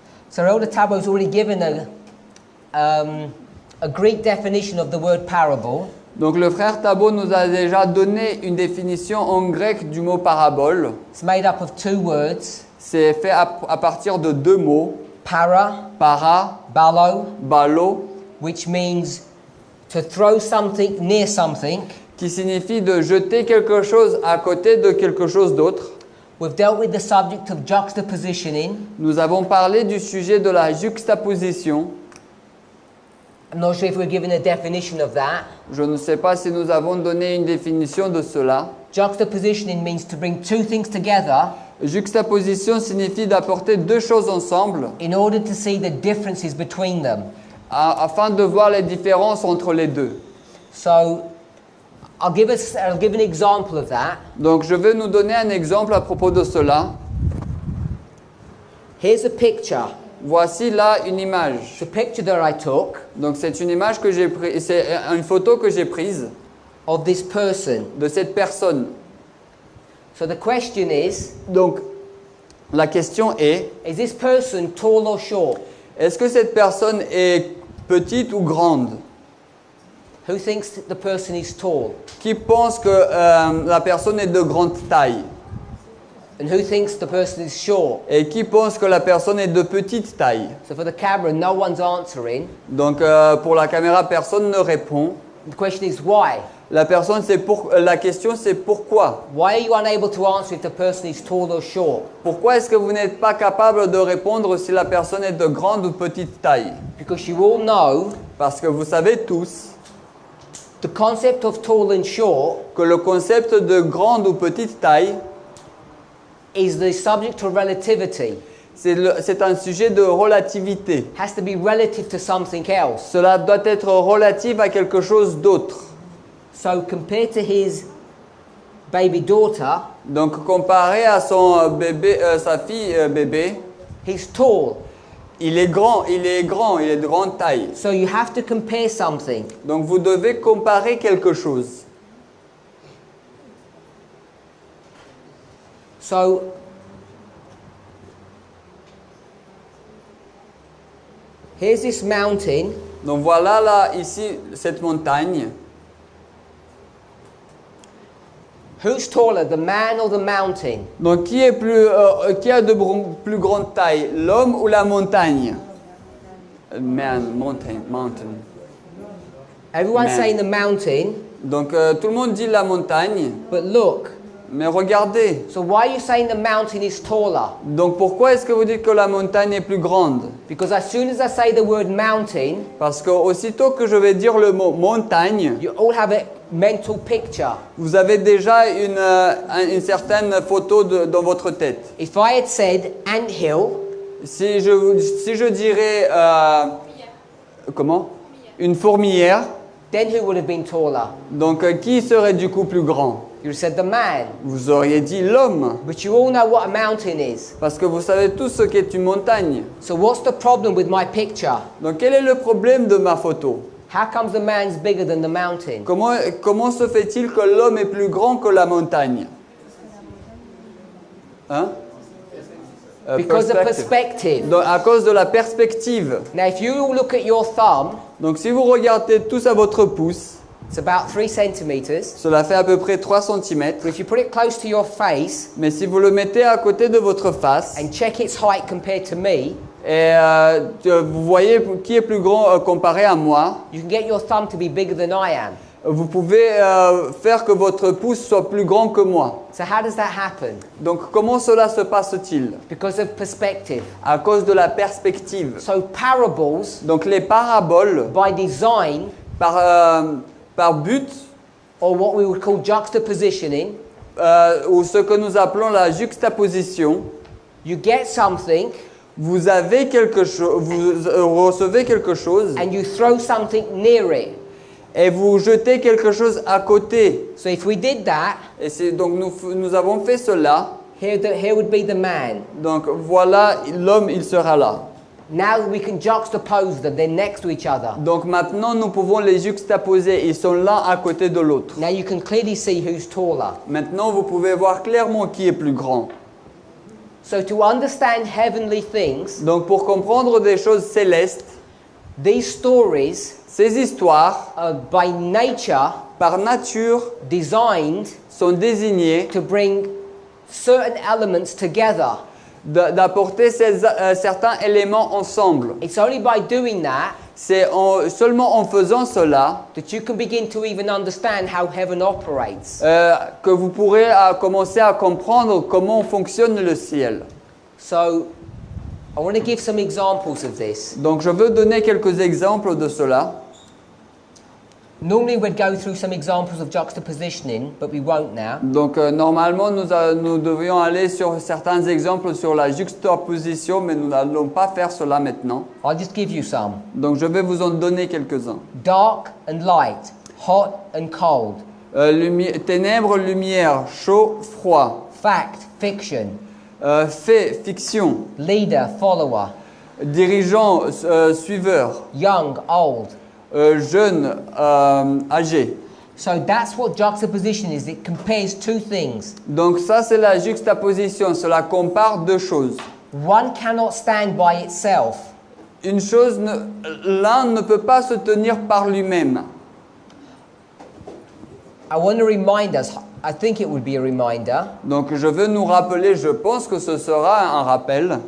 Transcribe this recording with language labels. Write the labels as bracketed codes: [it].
[en] So Elder Tabo's already given a Greek definition of the word parable. [fr] Donc le frère Tabo nous a déjà donné une définition en grec du mot parabole. [en] It's made up of 2 words, [fr] C'est fait à partir de 2 mots, [en] para, [fr] para, [en] balo, [fr] balo, [en] which means to throw something near something. [fr] qui signifie de jeter quelque chose à côté de quelque chose d'autre. [en] We've dealt with the subject of juxtapositioning. [fr] Nous avons parlé du sujet de la juxtaposition. [en] I'm not sure if we're given a definition of that. [fr] Je ne sais pas si nous avons donné une définition de cela. [en] Juxtapositioning means to bring 2 things together [fr] Juxtaposition signifie d'apporter 2 choses ensemble [en] in order to see the differences between them. [fr] afin de voir les différences entre les deux. [en] So I'll give an example of that. [fr] Donc je vais nous donner un exemple à propos de cela. [en] Here's a picture. [fr] Voici là une image. [en] It's a picture that I took [fr] Donc c'est une image que j'ai prise, c'est une photo que j'ai prise [en] of this person. [fr] de cette personne. [en] So the question is [fr] Donc la question est, [en] this person tall or short? [fr] est-ce que cette personne est petite ou grande? [en] Who thinks that the person is tall? [fr] Qui pense que la personne est de grande taille? [en] And who thinks the person is short? [fr] Et qui pense que la personne est de petite taille? [en] So for the camera, no one's answering. [fr] Donc pour la caméra, personne ne répond. [en] The question is why? [fr] La question c'est pourquoi? [en] Why are you unable to answer if the person is tall or short? [fr] Pourquoi est-ce que vous n'êtes pas capable de répondre si la personne est de grande ou petite taille? [en] Because you all know [fr] Parce que vous savez tous [en] the concept of tall and short [fr] que le concept de grande ou petite taille, [en] is the subject of relativity. [fr] c'est un sujet de relativité. [en] It has to be relative to something else. [fr] Cela doit être relatif à quelque chose d'autre. [en] So compared to his baby daughter, [fr] Donc comparé à son bébé, sa fille bébé, [en] he's tall. [fr] il est grand, il est de grande taille. [en] So you have to compare something. [fr] Donc vous devez comparer quelque chose. [en] So here's this mountain. [fr] Donc voilà là ici cette montagne. [en] Who's taller, the man or the mountain? [fr] Donc qui a de plus grande taille, l'homme ou la montagne? [en] Mountain. Everyone's Man. saying the mountain, [fr] Donc tout le monde dit la montagne, [en] but look. [fr] mais regardez. [en] So why are you saying the mountain is taller? [fr] Donc pourquoi est-ce que vous dites que la montagne est plus grande? [en] Because as soon as I say the word mountain, [fr] Parce que aussitôt que je vais dire le mot montagne, [en] you all have a mental picture. [fr] vous avez déjà une certaine photo dans votre tête. [en] If I had said anthill, [fr] Si je dirais comment? Une fourmilière, [en] then who would have been taller? [fr] donc qui serait du coup plus grand? [en] You said the man. [fr] Vous auriez dit l'homme, [en] But you all know what a mountain is. [fr] parce que vous savez tous ce qu'est une montagne. [en] So what's the problem with my picture? [fr] Donc quel est le problème de ma photo? [en] How comes the man's bigger than the mountain? [fr] Comment se fait-il que l'homme est plus grand que la montagne? Hein? [en] Because of perspective. [fr] Donc, à cause de la perspective. [en] Now if you all look at your thumb, [fr] Donc si vous regardez tous à votre pouce, [en] it's about 3 centimeters. [fr] cela fait à peu près 3 cm. [en] But if you put it close to your face [fr] Mais si vous le mettez à côté de votre face, [en] and check its height compared to me, [fr] et vous voyez qui est plus grand comparé à moi, [en] you can get your thumb to be bigger than I am. [fr] vous pouvez faire que votre pouce soit plus grand que moi. [en] So how does that happen? [fr] Donc comment cela se passe-t-il? [en] Because of perspective. [fr] À cause de la perspective. [en] So parables, [fr] Donc les paraboles, [en] by design, [fr] par but, [en] or what we would call juxtapositioning, [fr] ou ce que nous appelons la juxtaposition, [en] you get something [fr] vous avez quelque chose, vous recevez quelque chose [en] and you throw something near it. [fr] et vous jetez quelque chose à côté. [en] So if we did that, [fr] Et donc nous avons fait cela. [en] here would be the man. [fr] Donc voilà, l'homme, il sera là. [en] Now we can juxtapose them, they're next to each other. [fr] Donc maintenant, nous pouvons les juxtaposer. Ils sont l'un à côté de l'autre. [en] Now you can clearly see who's taller. [fr] Maintenant, vous pouvez voir clairement qui est plus grand. [en] So to understand heavenly things, [fr] Donc pour comprendre des choses célestes, [en] these stories [fr] ces histoires, [en] are by nature [fr] par nature, [en] designed [fr] sont désignées [en] to bring certain elements together. [fr] d'apporter certains éléments ensemble. [en] It's only by doing that [fr] C'est seulement en faisant cela [en] that you can begin to even understand how heaven operates. [fr] que vous pourrez commencer à comprendre comment fonctionne le ciel. [en] So I want to give some examples of this. [fr] Donc je veux donner quelques exemples de cela. [en] Normally we'd go through some examples of juxtapositioning, but we won't now. [fr] Donc normalement nous devions aller sur certains exemples sur la juxtaposition, mais nous n'allons pas faire cela maintenant. [en] I'll just give you some. [fr] Donc je vais vous en donner quelques-uns. [en] Dark and light, hot and cold, [fr] Ténèbres, lumière, chaud, froid. [en] fact, fiction, [fr] Fait, fiction. [en] leader, follower, [fr] Dirigeant, suiveur. [en] young, old. [fr] Jeune, âgé. [en] So that's what juxtaposition is. It compares two things. [fr] Donc ça c'est la juxtaposition, cela compare deux choses. [en] One cannot stand by itself. [fr] Une chose, l'un ne peut pas se tenir par lui-même. [en] I want to remind us, I think it would be a reminder, [fr] Donc je veux nous rappeler, je pense que ce sera un rappel,